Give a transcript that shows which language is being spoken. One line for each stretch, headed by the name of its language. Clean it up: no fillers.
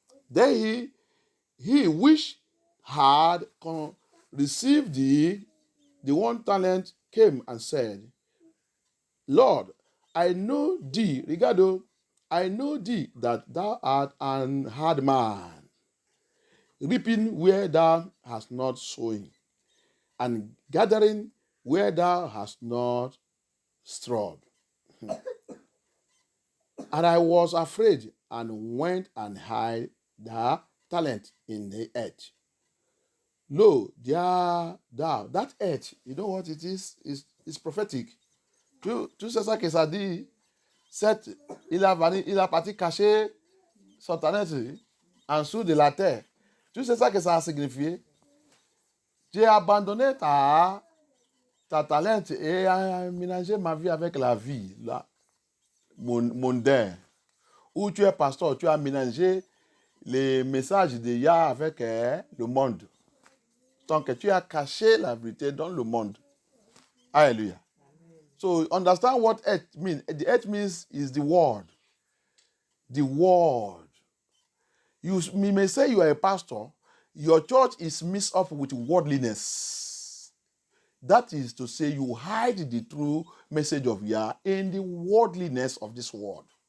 English: Then he which had received the 1 talent came and said, Lord, I know thee, Rigado, I know thee that thou art an hard man, reaping where thou hast not sown, and gathering where thou hast not strawed. And I was afraid and went and hid the talent in the earth. Lo, there thou, that earth, you know what it is? It's prophetic.
French: Tout c'est ça que ça dit. Il a parti cacher son talent en dessous de la terre. Tu sais ça que ça a signifié? J'ai abandonné ta talent et aménagé ma vie avec la vie mondaine. Où tu es pasteur, tu as aménagé les messages de Yah avec le monde. Donc tu as caché la vérité dans le monde. Hallelujah.
English: So understand what earth means. The earth means is the word. The word. You may say you are a pastor. Your church is mixed up with worldliness. That is to say you hide the true message of Yah in the worldliness of this world.